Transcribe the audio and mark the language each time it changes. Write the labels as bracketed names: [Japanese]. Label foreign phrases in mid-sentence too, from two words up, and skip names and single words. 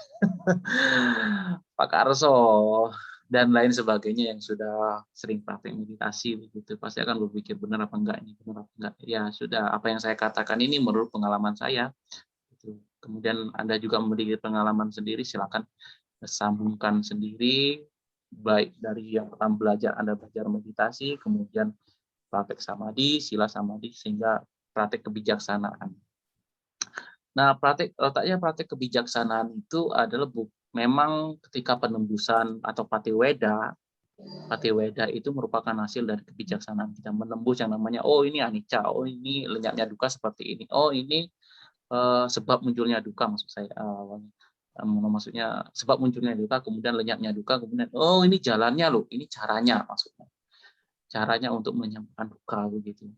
[Indonesian] Pak Karso dan lain sebagainya yang sudah sering praktek meditasi begitu pasti akan berpikir benar apa enggak ini, benar apa enggak. Ya sudah, apa yang saya katakan ini menurut pengalaman saya. Kemudian Anda juga memiliki pengalaman sendiri, silakan sambungkan sendiri, baik dari yang pertama Anda belajar meditasi, kemudian praktek samadhi, sila samadhi, sehingga praktek kebijaksanaan. Nah, letaknya praktek kebijaksanaan itu adalah memang ketika penembusan atau patiweda itu merupakan hasil dari kebijaksanaan kita menembus yang namanya, oh ini anicca, oh ini lenyapnya duka seperti ini, oh ini sebab munculnya duka, maksud saya maksudnya sebab munculnya duka, kemudian lenyapnya duka, kemudian oh ini jalannya loh, ini caranya, maksudnya caranya untuk menyembuhkan duka begitu.